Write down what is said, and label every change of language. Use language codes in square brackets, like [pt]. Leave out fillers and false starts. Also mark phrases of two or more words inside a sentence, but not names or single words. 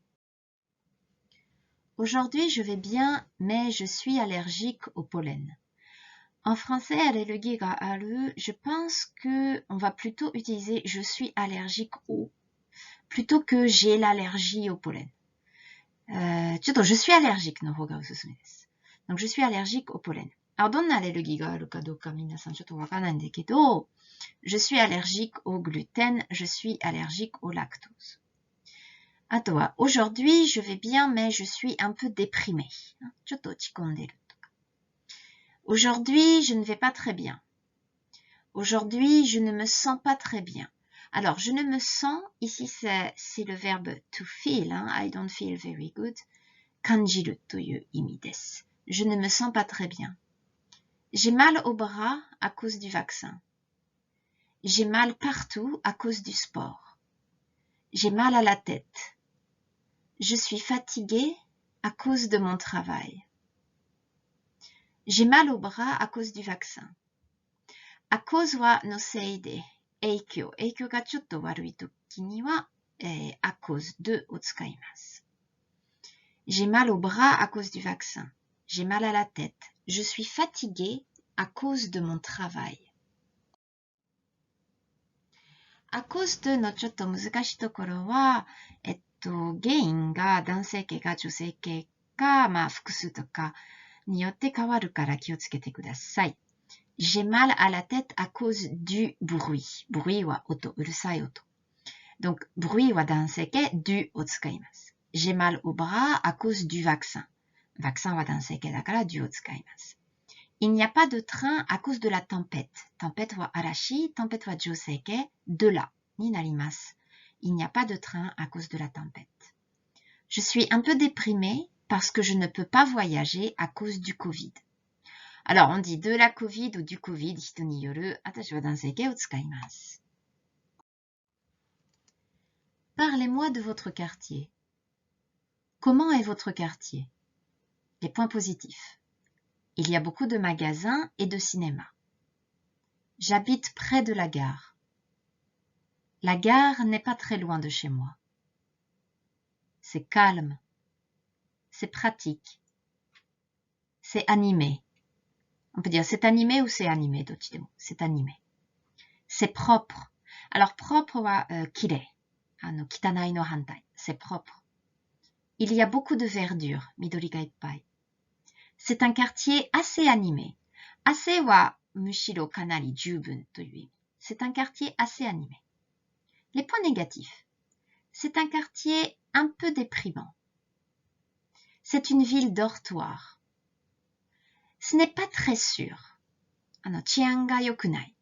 [fr] Aujourd'hui, je vais bien, mais je suis allergique au pollen. En français, allergie [ja] がある, [fr] je pense que on va plutôt utiliser je suis allergique au plutôt que j'ai l'allergie au pollen. Je suis allergique [ja] の方がおすすめです。 [fr] Donc, je suis allergique au pollen. [ja] どんなアレルギーがあるかどうか皆さんちょっとわからないんだけど、 [fr] je suis allergique au gluten, je suis allergique au lactose. あとは、aujourd'hui, je vais bien, mais je suis un peu déprimée. [ja] ちょっと落ち込んでるとか。 [fr] Aujourd'hui, je ne vais pas très bien. Aujourd'hui, je ne me sens pas très bien. Alors, je ne me sens, ici c'est le verbe [en] to feel, I don't feel very good. [ja] 感じるという意味です。 [fr] Je ne me sens pas très bien. J'ai mal au bras à cause du vaccin. J'ai mal partout à cause du sport. J'ai mal à la tête. Je suis fatiguée à cause de mon travail. J'ai mal au bras à cause du vaccin. À cause [ja] はのせいで影響がちょっと悪いときには、 [fr] à cause de [ja] を使います。 [fr] J'ai mal au bras à cause du vaccin. J'ai mal à la tête. Je suis fatiguée à cause de mon travail. À cause de [ja] のちょっと難しいところは、原因が男性形か女性形か、複数とかによって変わるから気をつけてください。 [fr] J'ai mal à la tête à cause du bruit. bruit [ja] は音、うるさい音。 [fr] Donc, bruit [ja] は男性形、 [fr] du [ja] を使います。 [fr] J'ai mal au bras à cause du vaccin. vaccin [ja] は男性形だから [fr] du [ja] を使います。 [fr] Il n'y a pas de train à cause de la tempête. tempête [ja] は嵐、 [fr] tempête [ja] は女性形、 [fr] de la [ja] になります。 [fr] Il n'y a pas de train à cause de la tempête. Je suis un peu déprimée parce que je ne peux pas voyager à cause du Covid. Alors, on dit de la Covid ou du Covid, [ja] 人による、私は男性形を使います。 [fr] Parlez-moi de votre quartier. Comment est votre quartier? Les points positifs. Il y a beaucoup de magasins et de cinémas. J'habite près de la gare. La gare n'est pas très loin de chez moi. C'est calme. C'est pratique. C'est animé. On peut dire c'est animé ou c'est animé, c'est animé. C'est propre. Alors propre [ja] はきれい. 汚いの反対. [fr] C'est propre. Il y a beaucoup de verdure. [ja] 緑がいっぱい. [fr] C'est un quartier assez animé. [ja] Assez はむしろかなり十分という意味. [fr] C'est un quartier assez animé. Les points négatifs. C'est un quartier un peu déprimant. C'est une ville dortoir. Ce n'est pas très sûr. [ja] 治安が良くない.